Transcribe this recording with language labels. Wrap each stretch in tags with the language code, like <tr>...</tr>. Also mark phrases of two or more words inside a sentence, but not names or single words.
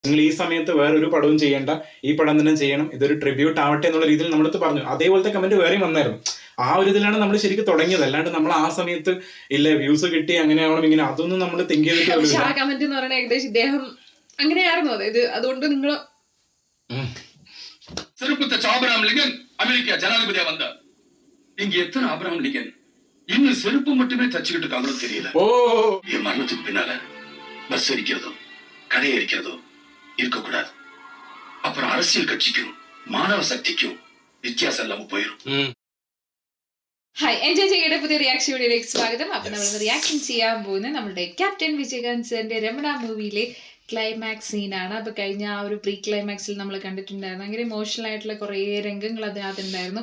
<ml>നിങ്ങൾ ഈ സമയത്ത് വേറൊരു പടവും ചെയ്യേണ്ട, ഈ പടം തന്നെ ചെയ്യണം, ഇതൊരു ട്രിബ്യൂട്ട് ആവട്ടെ എന്നുള്ള രീതിയിൽ നമ്മളടുത്ത് പറഞ്ഞു. അതേപോലത്തെ കമന്റ് വേറെയും വന്നായിരുന്നു. ആ ഒരു ഇതിലാണ് നമ്മൾ ശരിക്കും തുടങ്ങിയത്. അല്ലാണ്ട് നമ്മൾ ആ സമയത്ത് ഇല്ല വ്യൂസ് കിട്ടി അങ്ങനെ ആവണം ഇങ്ങനെ അതൊന്നും നമ്മൾ തിങ്ക് ചെയ്തിട്ട് കമന്റ് എന്ന് പറയുന്നത് ഏകദേശം ഇദ്ദേഹം അങ്ങനെയായിരുന്നു. അതായത് അതുകൊണ്ട് നിങ്ങൾ</ml> <ta>சிறப்புத்த ஆபிரகாம் லிங்கன் அமெரிக்கா ஜனாதிபதியா வந்தார். இங்க எத்தனை ஆபிரகாம் லிங்கன் இன்னும் செருப்பு மட்டுமே தச்சுக்கிட்டு இருக்காங்களோ தெரியல. என் மரணத்துக்கு பின்னால பஸ் எரிக்கிறதோ கடை எரிக்கிறதோ இருக்கக்கூடாது. அப்புறம் அரசியல் கட்சிக்கும் மானவ சக்திக்கும் வித்தியாசம் எல்லாம் போயிரும்.</ta> <ml>ഹായ്, എൻജോയ് ചെയ്യേണ്ട പുതിയ</ml> <en>reaction video</en> <ml>സ്വാഗതം. അപ്പൊ നമ്മൾ റിയാക്ഷൻ ചെയ്യാൻ പോകുന്നത് നമ്മുടെ ക്യാപ്റ്റൻ വിജയകാന്ത് സാറിന്റെ രമണ മൂവിയിലെ</ml> <en>climax scene.</en> <ml>അപ്പൊ കഴിഞ്ഞ ആ ഒരു</ml> <en>pre climax</en> <ml>നമ്മൾ കണ്ടിട്ടുണ്ടായിരുന്നു ഭയങ്കര ഇമോഷണൽ ആയിട്ടുള്ള കുറേ രംഗങ്ങൾ അതിനകത്തുണ്ടായിരുന്നു.</ml>